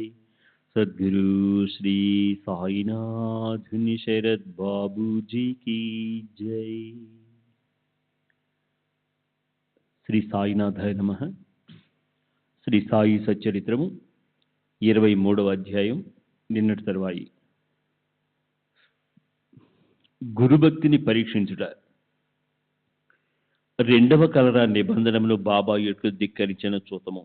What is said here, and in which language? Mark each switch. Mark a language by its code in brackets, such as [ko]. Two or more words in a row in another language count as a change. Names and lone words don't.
[hi] सद्गुरु श्री साईनाथ शरद बाबू जी की जय। [te] శ్రీ సాయినాథాయ నమః. శ్రీ సాయి సచ్చరిత్రము 23వ అధ్యాయం. నిన్నటి తరువాయి గురుభక్తిని పరీక్షించుట. రెండవ కలరా నిబంధనమును బాబా ఎట్లు ధిక్కరించిన చూతము.